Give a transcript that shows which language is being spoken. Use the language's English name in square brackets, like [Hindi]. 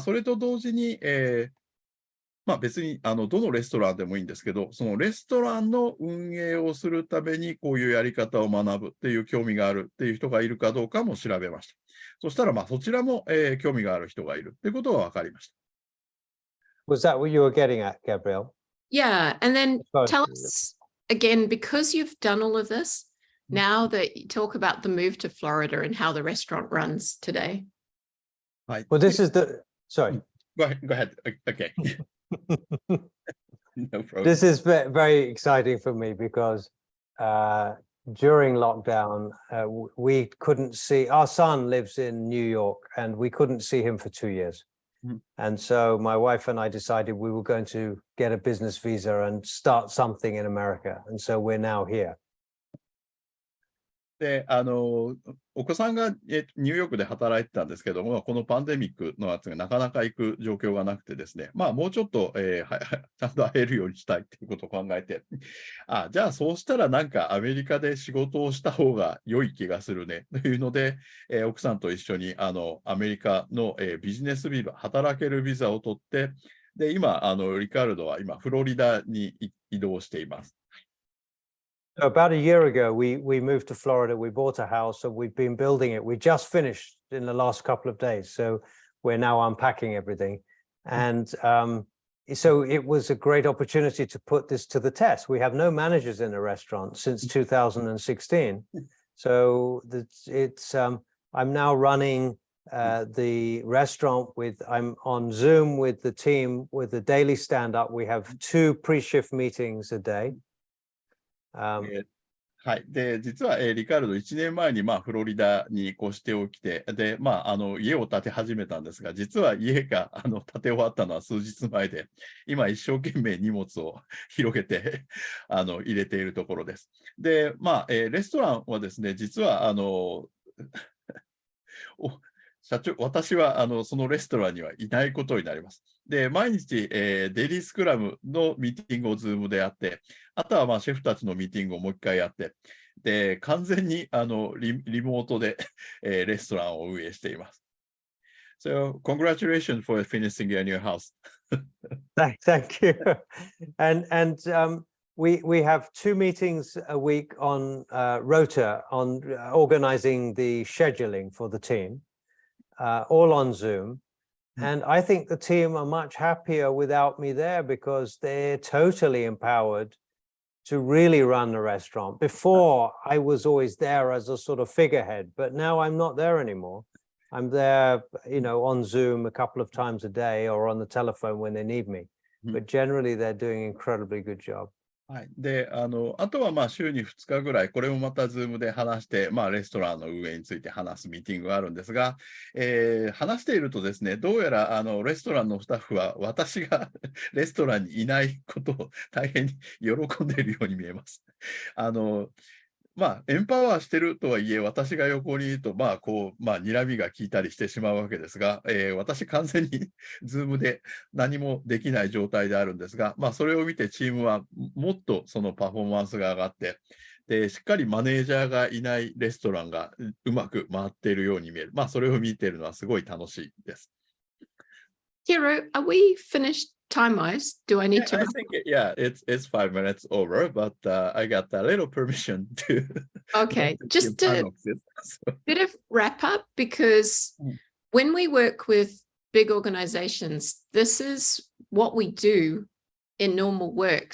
[Japanese] それと同時に、別にどのレストランでもいいんですけど、そのレストランの運営をするためにこういうやり方を学ぶっていう興味があるっていう人がいるかどうかも調べました。そしたらそちらも、興味がある人がいるってことが分かりました。 [English] Was that what you were getting at, Gabrielle? Yeah, and then tell us again, because you've done all of this, now that you talk about the move to Florida and how the restaurant runs today. Right. Well, this is the, sorry. Go ahead. Okay. No problem. This is very exciting for me because during lockdown, we couldn't see, our son lives in New York and we couldn't see him for 2 years. And so my wife and I decided we were going to get a business visa and start something in America. And so we're now here. [Japanese] で、お子さんがニューヨークで働いてたんですけども、このパンデミックのやつがなかなか行く状況がなくてですね、もうちょっと、ちゃんと会えるようにしたいということを考えて、じゃあそうしたらなんかアメリカで仕事をした方が良い気がするねというので、奥さんと一緒にアメリカの、ビジネスビザ、働けるビザを取って、で、今、リカルドは今、フロリダに移動しています。 [English] About a year ago, we moved to Florida. We bought a house, and we've been building it. We just finished in the last couple of days, so we're now unpacking everything. And so it was a great opportunity to put this to the test. We have no managers in the restaurant since 2016, so it's I'm now running the restaurant I'm on Zoom with the team with the daily stand-up. We have 2 pre-shift meetings a day. はい。 [Japanese] で、実は、リカルド1年前にフロリダに越しておきて、で、家を建て始めたんですが、実は家が建て終わったのは数日前で、今一生懸命荷物を広げて入れているところです。で、レストランはですね、実は社長、私はそのレストランにはいないことになります。で、毎日、デイリースクラムのミーティングをズームでやって、あとはシェフたちのミーティングをもう一回やって、で、完全にリモートでレストランを運営しています。 [English] So congratulations for finishing your new house. Thank you. And we have 2 meetings a week on Rota on organizing the scheduling for the team, all on Zoom. And I think the team are much happier without me there because they're totally empowered to really run the restaurant. Before, I was always there as a sort of figurehead, but now I'm not there anymore. I'm there, on Zoom a couple of times a day or on the telephone when they need me. But generally, they're doing an incredibly good job. はい。 [Japanese] で、あとはまあ週に2日ぐらい、これもまた Zoom で話して、まあレストランの運営について話すミーティングがあるんですが、話しているとですね、どうやらレストランのスタッフは私がレストランにいないことを大変に喜んでいるように見えます。まあ、エンパワーしてるとはいえ、私が横にいると、まあ、睨みが効いたりしてしまうわけですが、私完全にズームで何もできない状態であるんですが、まあ、それを見てチームはもっとそのパフォーマンスが上がって、で、しっかりマネージャーがいないレストランがうまく回っているように見える。まあ、それを見ているのはすごい楽しいです。 [English] Hiro, are we finished time-wise? Do I need to? I think, yeah, it's 5 minutes over, but I got a little permission to. Okay, just a bit of wrap up, because when we work with big organizations, this is what we do in normal work.